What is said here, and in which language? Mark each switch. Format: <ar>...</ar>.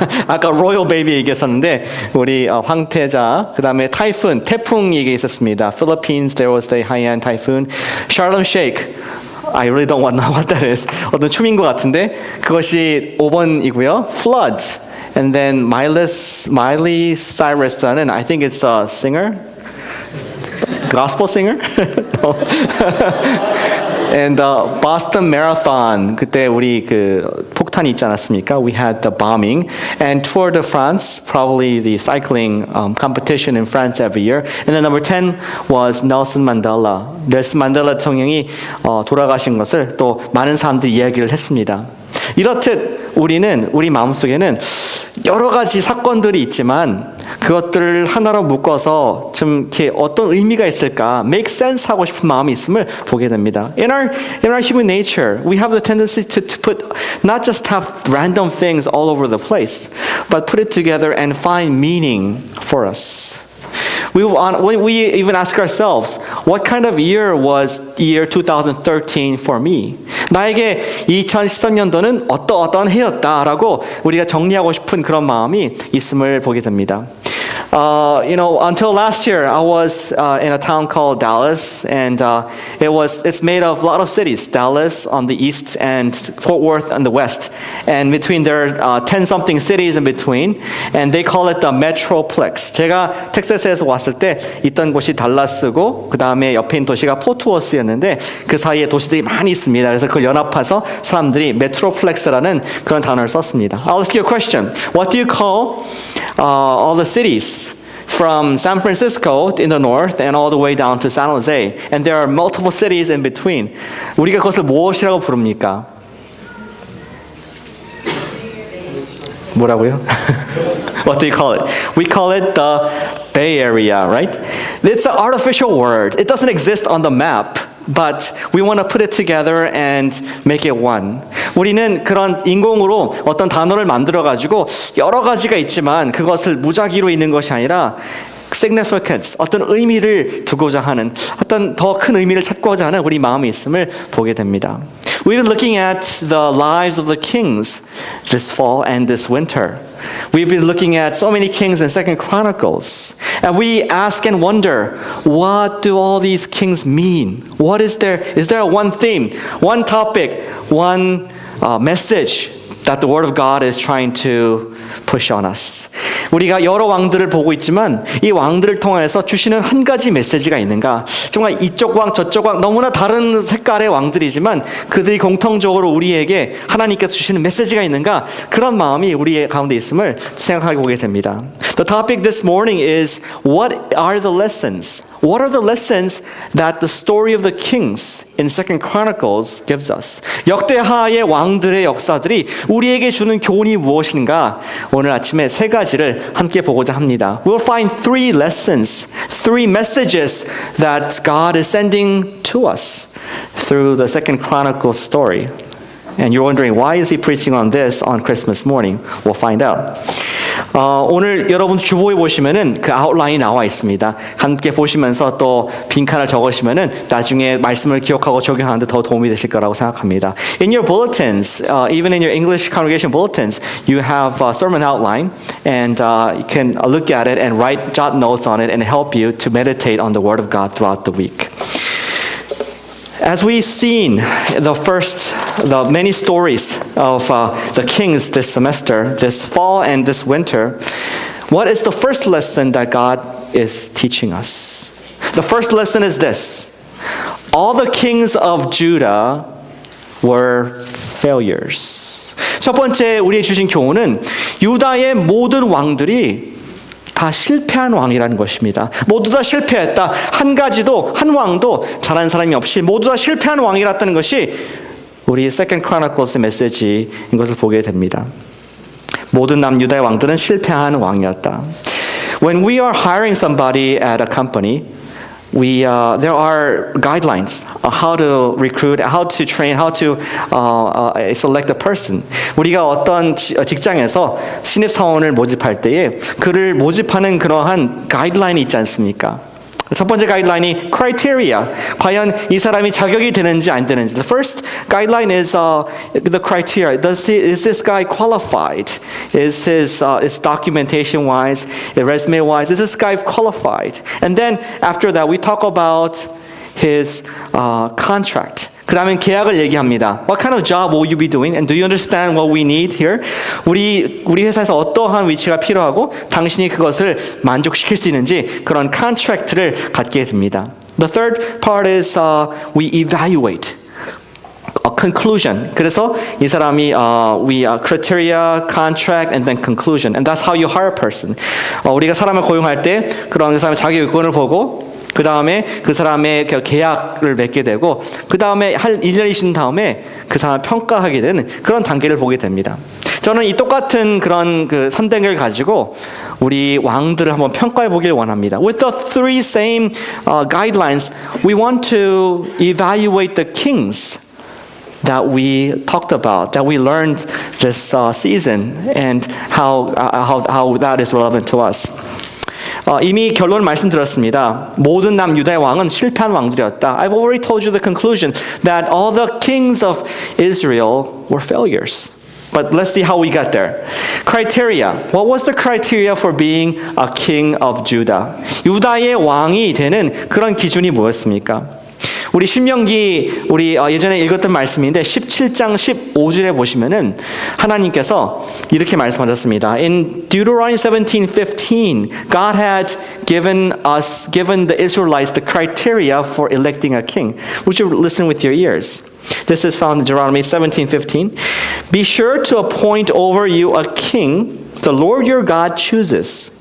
<ko>아까</ko> <en>royal baby</en> <ko>얘기했었는데 우리 황태자, 그 다음에 typhoon, 태풍 얘기했었습니다.</ko> <en>Philippines, there was the Haiyan typhoon. Sharm el-Sheikh, I really don't know what that is.</en> <ko>어떤 춤인 것 같은데 그것이 5번이고요.</ko> <en>Floods. And then Miley Cyrus라는, I think it's a singer, gospel singer. And Boston Marathon,</en> <ko>그때 우리 그 폭탄이 있지 않았습니까?</ko> <en>We had the bombing. And Tour de France, probably the cycling competition in France every year. And then number 10 was Nelson Mandela.</en> <ko>넬슨 만델라 대통령이 돌아가신 것을 또 많은 사람들이 이야기를 했습니다. 이렇듯 우리 마음속에는 여러 가지 사건들이 있지만 그것들을 하나로 묶어서 좀 이렇게 어떤 의미가 있을까,</ko> <en>make sense</en> <ko>하고 싶은 마음이 있음을 보게 됩니다.</ko> <en>In our human nature, we have the tendency to put, not just have random things all over the place, but put it together and find meaning for us. We even ask ourselves, what kind of year was year 2013 for me?</en> <ko>나에게 2013년도는 어떤 해였다라고 우리가 정리하고 싶은 그런 마음이 있음을 보게 됩니다.</ko> <en>Until last year, I was in a town called Dallas, and it's made of a lot of cities. Dallas on the east and Fort Worth on the west, and between there are 10-something cities in between, and they call it the Metroplex.</en> <ko>제가 텍사스에서 왔을 때 있던 곳이 달라스고 그 다음에 옆에 있는 도시가 포트워스였는데 그 사이에 도시들이 많이 있습니다. 그래서 그걸 연합해서 사람들이 Metroplex라는 그런 단어를 썼습니다.</ko> <en>I'll ask you a question. What do you call all the cities from San Francisco in the north and all the way down to San Jose? And there are multiple cities in between.</en> <ko>우리가 그것을 무엇이라고 부릅니까? 뭐라고요?</ko> <en>What do you call it? We call it the Bay Area, right? It's an artificial word. It doesn't exist on the map. But we want to put it together and make it one.</en> <ko>우리는 그런 인공으로 어떤 단어를 만들어가지고 여러 가지가 있지만 그것을 무작위로 있는 것이 아니라 significance, 어떤 의미를 두고자 하는, 어떤 더 큰 의미를 찾고자 하는 우리 마음이 있음을 보게 됩니다.</ko> <en>We've been looking at the lives of the kings this fall and this winter. We've been looking at so many kings in 2nd Chronicles. And we ask and wonder, what do all these kings mean? What is there one theme, one topic, one message that the Word of God is trying to push on us?</en> <ko>우리가 여러 왕들을 보고 있지만 이 왕들을 통해서 주시는 한 가지 메시지가 있는가? 정말 이쪽 왕 저쪽 왕 너무나 다른 색깔의 왕들이지만 그들이 공통적으로 우리에게 하나님께서 주시는 메시지가 있는가? 그런 마음이 우리의 가운데 있음을 생각하게 보게 됩니다.</ko> <en>The topic this morning is, what are the lessons? What are the lessons that the story of the kings in Second Chronicles gives us?</en> <ko>역대하의 왕들의 역사들이 우리에게 주는 교훈이 무엇인가? 오늘 아침에 세 가지를 함께 보고자 합니다.</ko> <en>We'll find three lessons, three messages that God is sending to us through the Second Chronicles story. And you're wondering, why is he preaching on this on Christmas morning? We'll find out.</en> <ko>오늘 여러분 주보에 보시면은 그 아웃라인이 나와 있습니다. 함께 보시면서 또 빈칸을 적으시면은 나중에 말씀을 기억하고 적용하는데 더 도움이 되실 거라고 생각합니다.</ko> <en>In your bulletins, even in your English congregation bulletins, you have a sermon outline, and you can look at it and jot notes on it and help you to meditate on the Word of God throughout the week. As we've seen the many stories of the kings this semester, this fall and this winter, what is the first lesson that God is teaching us? The first lesson is this: all the kings of Judah were failures.</en> <ko>첫 번째 우리의 주신 교훈은 유다의 모든 왕들이 다 실패한 왕이라는 것입니다. 모두 다 실패했다. 한 왕도 잘한 사람이 없이 모두 다 실패한 왕이랐다는 것이 우리 Second Chronicles 메시지인 것을 보게 됩니다. 모든 남유다의 왕들은 실패한 왕이었다.</ko> <en>When we are hiring somebody at a company, there are guidelines on how to recruit, how to train, how to select a person.</en> <ko>우리가 어떤 직장에서 신입 사원을 모집할 때에 그를 모집하는 그러한 가이드라인이 있지 않습니까? 첫 번째 가이드라인이 criteria. 과연 이 사람이 자격이 되는지 안 되는지.</ko> <en>The first guideline is the criteria. Is this guy qualified? Is his documentation wise, resume wise? Is this guy qualified? And then after that, we talk about his contract.</en> <ko>그 다음에 계약을 얘기합니다.</ko> <en>What kind of job will you be doing? And do you understand what we need here?</en> <ko>우리 회사에서 어떠한 위치가 필요하고 당신이 그것을 만족시킬 수 있는지 그런 컨트랙트를 갖게 됩니다.</ko> <en>The third part is we evaluate. Conclusion.</en> <ko>그래서 이 사람이</ko> <en>criteria, contract, and then conclusion. And that's how you hire a person.</en> <ko>우리가 사람을 고용할 때 그런 그 사람의 자기 요건을 보고 그 다음에 그 사람의 계약을 맺게 되고 그 다음에 한 1년이 지난 다음에 그 사람을 평가하게 되는 그런 단계를 보게 됩니다. 저는 이 똑같은 그런 그 3단계를 가지고 우리 왕들을 한번 평가해 보길 원합니다.</ko> <en>With the three same guidelines, we want to evaluate the kings that we talked about, that we learned this season, and how that is relevant to us.</en> <ko>이미 결론을 말씀드렸습니다. 모든 남유다의 왕은 실패한 왕들이었다.</ko> <en>I've already told you the conclusion that all the kings of Israel were failures. But let's see how we got there. Criteria. What was the criteria for being a king of Judah?</en> <ko>유다의 왕이 되는 그런 기준이 뭐였습니까? 우리 신명기 예전에 읽었던 말씀인데 17장 15절에 보시면은 하나님께서 이렇게 말씀하셨습니다.</ko> <en>In Deuteronomy 17:15, God had given the Israelites the criteria for electing a king. Would you listen with your ears? This is found in Deuteronomy 17:15. Be sure to appoint over you a king the Lord your God chooses.</en>